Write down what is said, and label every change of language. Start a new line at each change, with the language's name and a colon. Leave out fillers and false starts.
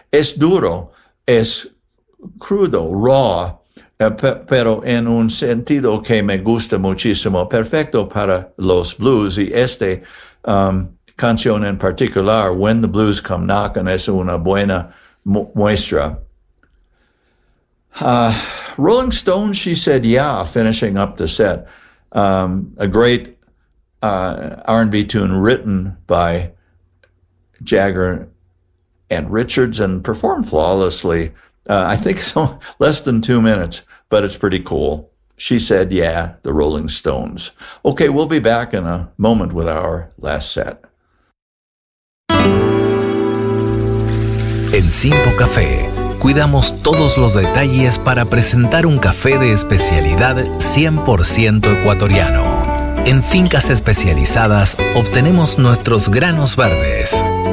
Spanish: Es duro, es crudo, raw, pero en un sentido que me gusta muchísimo, perfecto para los blues. Y esta canción en particular, When the Blues Come Knocking, es una buena mu muestra.
English: Rolling Stone, she said, yeah, finishing up the set. A great R&B tune written by Jagger and Richards and performed flawlessly. I think so, less than 2 minutes, but it's pretty cool. She said, yeah, the Rolling Stones. Okay, we'll be back in a moment with our last set.
Spanish: En Simpo Café, cuidamos todos los detalles para presentar un café de especialidad 100% ecuatoriano. En fincas especializadas obtenemos nuestros granos verdes.